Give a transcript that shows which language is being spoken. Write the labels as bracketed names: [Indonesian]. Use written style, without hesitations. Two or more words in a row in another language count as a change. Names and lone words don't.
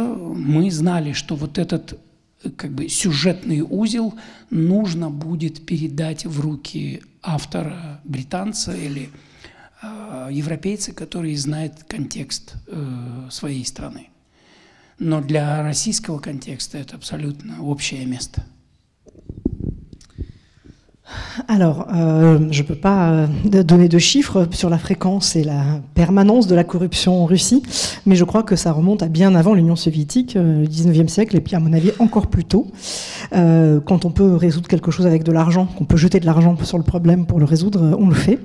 [Russian] Мы знали, что вот этот как бы сюжетный узел нужно будет передать в руки автора, британца или европейца, который знает контекст своей страны. Но для российского контекста это абсолютно общее место. [French] Alors, je ne peux pas donner de chiffres sur la fréquence et la permanence de la corruption en Russie, mais je crois que ça remonte à bien avant l'Union soviétique, le 19e siècle, et puis à mon avis encore plus tôt. Quand on peut résoudre quelque chose avec de l'argent, qu'on peut jeter de l'argent sur le problème pour le résoudre, on le fait.